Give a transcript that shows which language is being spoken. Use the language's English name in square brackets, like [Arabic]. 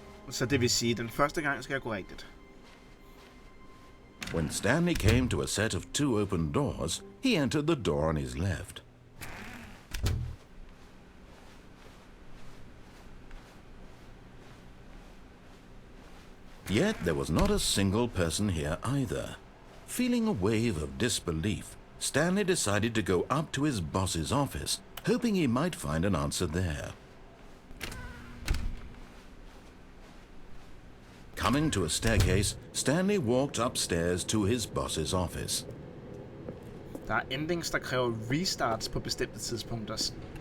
[Danish] Så det vil sige, at den første gang skal jeg gå rigtigt. [English] When Stanley came to a set of 2 open doors, he entered the door on his left. Yet there was not a single person here either. Feeling a wave of disbelief, Stanley decided to go up to his boss's office, hoping he might find an answer there. Coming to a staircase, Stanley walked upstairs to his boss's office. [Danish] Der er endings, der kræver restarts på bestemte tidspunkter.